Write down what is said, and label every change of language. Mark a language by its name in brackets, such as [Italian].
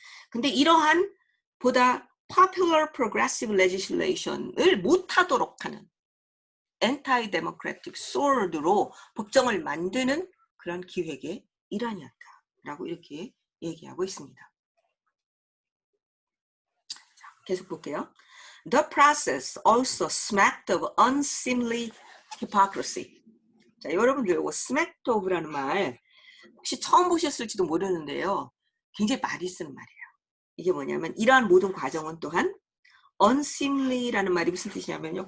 [Korean] 근데 이러한 보다 [English] Popular Progressive Legislation [Korean] 을 못하도록 하는 [English] Anti-Democratic Sword [Korean] 로 법정을 만드는 그런 기획의 일환이었다라고 이렇게 얘기하고 있습니다. 자, 계속 볼게요. [English] The process also smacked of unseemly hypocrisy. [Korean] 자, 여러분들 이거 smacked of라는 말 혹시 처음 보셨을지도 모르는데요. 굉장히 많이 쓰는 말이에요. 이게 뭐냐면 이러한 모든 과정은 또한 unseemly라는 말이 무슨 뜻이냐면요.